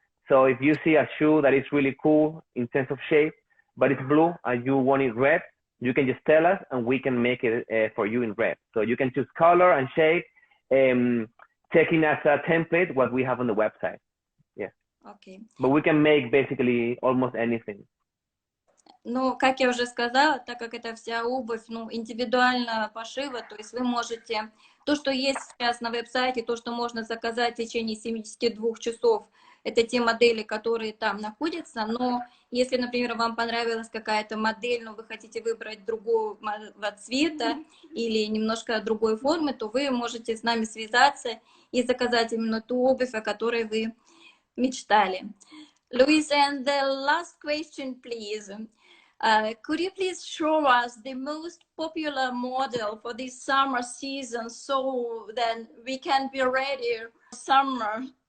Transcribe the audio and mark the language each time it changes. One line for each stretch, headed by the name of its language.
English: So if you see a shoe that is really cool in terms of shape, but it's blue, and you want it red, you can just tell us, and we can make it for you in red. So you can choose color and shape, taking as a template what we have on the website. Yeah. Okay. But we can make basically almost anything.
Russian: Ну, как я уже сказала, так как это вся обувь, индивидуального пошива, то есть вы можете... То, что есть сейчас на веб-сайте, то, что можно заказать в течение 72 часов, это те модели, которые там находятся, но если, например, вам понравилась какая-то модель, но вы хотите выбрать другого цвета или немножко другой формы, то вы можете с нами связаться и заказать именно ту обувь, о которой вы мечтали.
English: Luis, and the last question, please. Could you please show us the most popular model for this summer season so that we can be ready for summer?